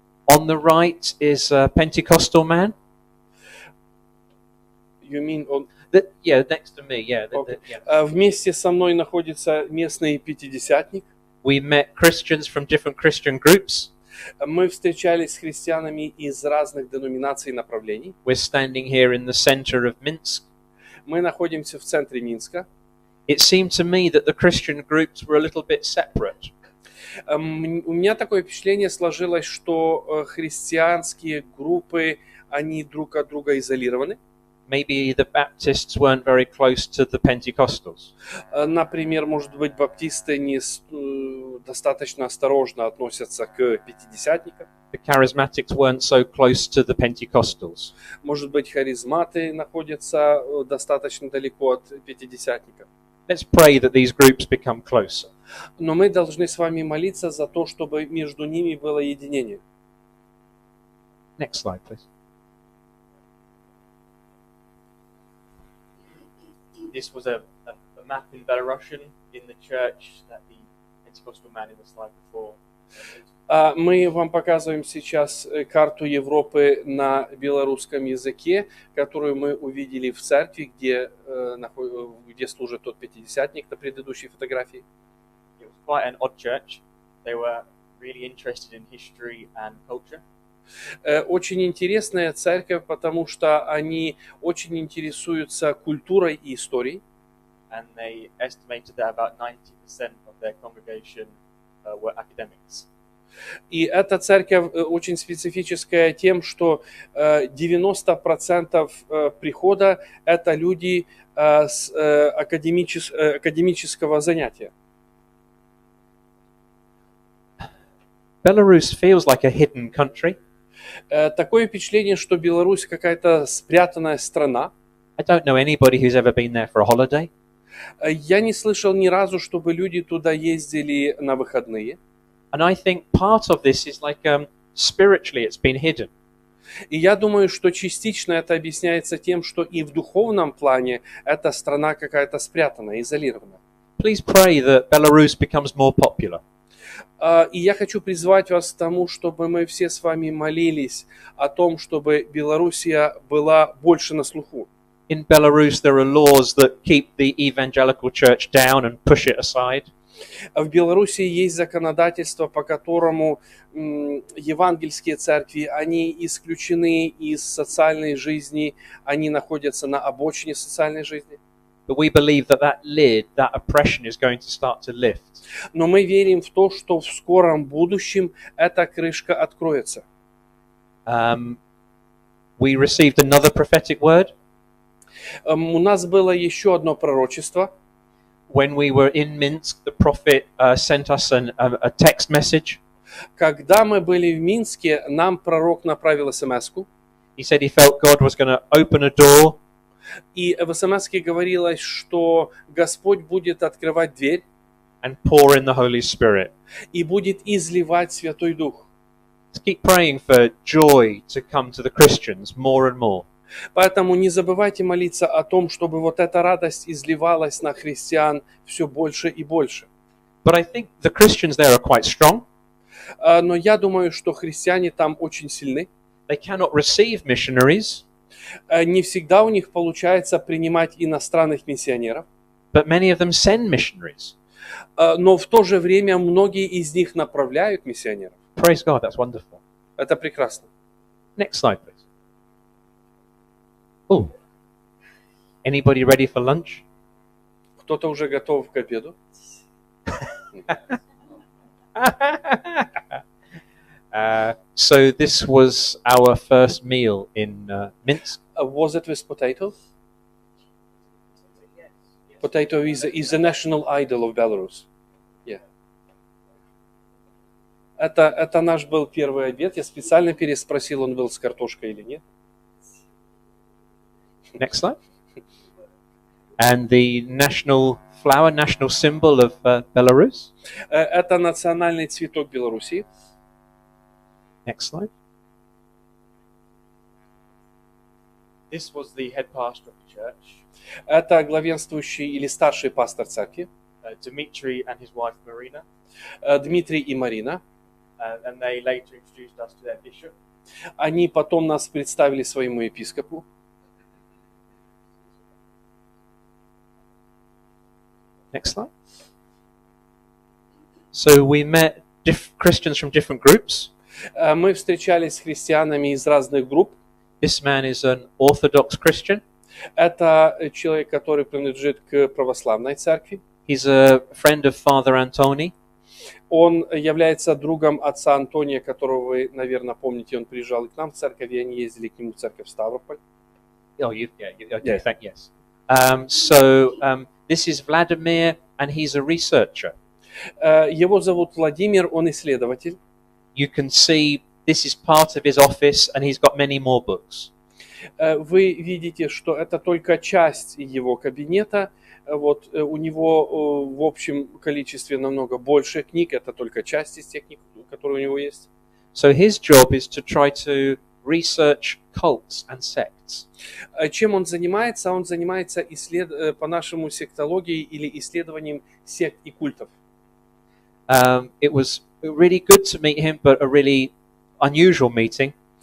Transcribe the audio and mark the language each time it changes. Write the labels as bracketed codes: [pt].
[en] On the right is a Pentecostal man. You mean on... Yeah, next to me. Yeah. Okay. [ru] Вместе со мной находится местный пятидесятник. [en] We met Christians from different Christian groups. [ru] Мы встречались с христианами из разных деноминаций и направлений. [en] We're standing here in the center of Minsk. [ru] Мы находимся в центре Минска. [en] It seemed to me that the Christian groups were a little bit separate. [ru] У меня такое впечатление сложилось, что христианские группы, они друг от друга изолированы. [en] Maybe the Baptists weren't very close to the Pentecostals. [ru] Например, может быть, баптисты не достаточно осторожно относятся к пятидесятникам. [en] The Charismatics weren't so close to the Pentecostals. [ru] Может быть, харизматы находятся достаточно далеко от пятидесятников. [en] Let's pray that these groups become closer. [ru] Но мы должны с вами молиться за то, чтобы между ними было единение. [en] Next slide, please. this was a map in Belarusian in the church that the Pentecostal man in the slide before. [ru] Мы вам показываем сейчас карту Европы на белорусском языке, которую мы увидели в церкви, где служит тот пятидесятник на предыдущей фотографии. [en] It was quite an odd church. They were really interested in history and culture. [ru] Очень интересная церковь, потому что они очень интересуются культурой и историей. [en] And they estimated that about 90% of their congregation were academics. [ru] И эта церковь очень специфическая тем, что 90% прихода – это люди с академического занятия. [en] Belarus feels like a hidden country. [ru] Такое впечатление, что Беларусь какая-то спрятанная страна. [en] I don't know anybody who's ever been there for a holiday. [ru] Я не слышал ни разу, чтобы люди туда ездили на выходные. [en] And I think part of this is like spiritually it's been hidden. [ru] И я думаю, что частично это объясняется тем, что и в духовном плане эта страна какая-то спрятанная, изолированная. [en] Please pray that Belarus becomes more popular. [ru] И я хочу призвать вас к тому, чтобы мы все с вами молились о том, чтобы Белоруссия была больше на слуху. [en] In Belarus, there are laws that keep the evangelical church down and push it aside. [ru] В Беларуси есть законодательство, по которому евангельские церкви, они исключены из социальной жизни, они находятся на обочине социальной жизни. [en] But we believe that that lid, that oppression is going to start to lift. [ru] Но мы верим в то, что в скором будущем эта крышка откроется. [en] We received another prophetic word. [ru] У нас было еще одно пророчество. [en] When we were in Minsk, the prophet sent us a text message. [ru] Когда мы были в Минске, нам пророк направил смс-ку. [en] He said he felt God was going to open a door. [ru] И в смс-ке говорилось, что Господь будет открывать дверь [en] and pour in the Holy Spirit. [ru] И будет изливать Святой Дух. [en] Let's keep praying for joy to come to the Christians more and more. [ru] Поэтому не забывайте молиться о том, чтобы вот эта радость изливалась на христиан все больше и больше. [en] But I think the Christians there are quite strong. [ru] Но я думаю, что христиане там очень сильны. [en] They cannot receive missionaries. [ru] Не всегда у них получается принимать иностранных миссионеров. [en] But many of them send missionaries. [ru] Но в то же время многие из них направляют миссионеров. [en] Praise God, that's wonderful. [ru] Это прекрасно. [en] Next slide, please. Oh, anybody ready for lunch? [ru] Кто-то уже готов к обеду? [en] So this was our first meal in Minsk. Was it with potato? Potato is the national idol of Belarus. Yeah. [ru] Это наш был первый обед. Я специально переспросил, он был с картошкой или нет. [en] Next slide. And the national flower, national symbol of Belarus. [ru] Это национальный цветок Белоруссии. [en] Next slide. This was the head pastor of the church. [ru] Это главенствующий или старший пастор церкви. [en] Dmitry and his wife Marina. [ru] Дмитрий и Марина. [en] And they later introduced us to their bishop. [ru] Они потом нас представили своему епископу. [en] Next slide. So we met Christians from different groups. [ru] Мы встречались с христианами из разных групп. [en] This man is an Orthodox Christian. [ru] Это человек, который принадлежит к православной церкви. [en] He's a friend of Father Antoni. [ru] Он является другом отца Антония, которого вы, наверное, помните. Он приезжал и к нам в церковь, и они ездили к нему в церковь в Ставрополь. [en] Oh, yes. So this is Vladimir, and he's a researcher. [ru] Его зовут Владимир, он исследователь. [en] You can see this is part of his office, and he's got many more books. [ru] Вы видите, что это только часть его кабинета. Вот у него в общем количестве намного больше книг. Это только часть из тех книг, которые у него есть. [en] So his job is to try to research cults and sects. [ru] Чем он занимается? Он занимается по-нашему сектологией или исследованием сект и культов. [en] It was really good to meet him, but a really unusual meeting.